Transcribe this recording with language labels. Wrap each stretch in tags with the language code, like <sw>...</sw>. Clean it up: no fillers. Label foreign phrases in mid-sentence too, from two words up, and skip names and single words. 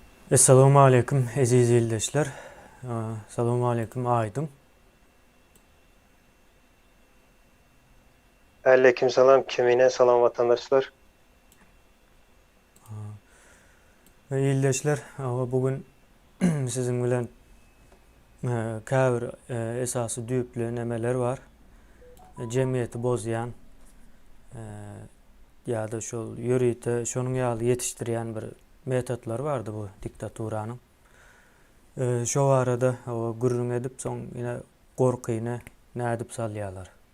<ar>السلام عليكم</ar> <tk>aziz ildeşler.</tk> <ar>السلام عليكم</ar> <tk>Aydın. Aleykümselam kimine selam vatandaşlar. İldeşler, bugün sizin bilen käbir esasy düýpli nemeler var. Cemiyeti bozyan ýa-da şol ýörüýte şonuň ýaly ýetişdirýän bir metotlar bardy bu diktaturanyň. Şo arada gürrüň edip soň ýine gorkyny nädip salýarlar.</tk>